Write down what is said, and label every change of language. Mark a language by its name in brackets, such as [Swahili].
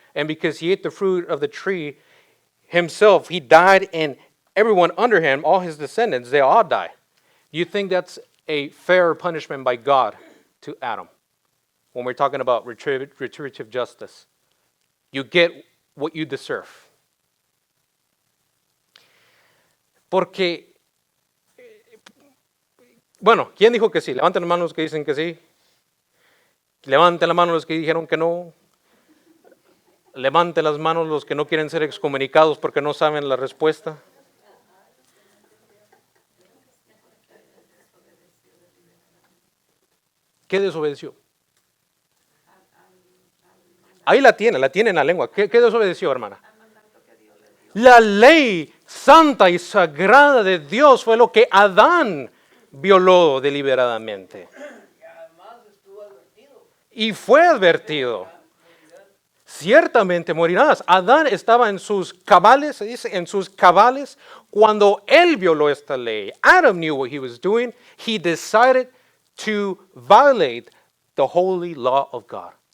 [English] And because he ate the fruit of the tree himself, he died, and everyone under him, all his descendants, they all die. You think that's a fair punishment by God to Adam? When we're talking about retributive justice. You get what you deserve. [Spanish] Porque, bueno, ¿quién dijo que sí? Levanten las manos los que dicen que sí. Levanten las manos los que dijeron que no. Levanten las manos los que no quieren ser excomunicados porque no saben la respuesta. ¿Qué desobedeció? Ahí la tiene en la lengua. ¿Qué desobedeció, hermana? La ley santa y sagrada de Dios fue lo que Adán violó deliberadamente. Y fue advertido. Ciertamente morirás. Adán estaba en sus cabales, se dice, en sus cabales, cuando él violó esta ley. [English] Adam knew what he was doing. He decided to violate the holy law of God.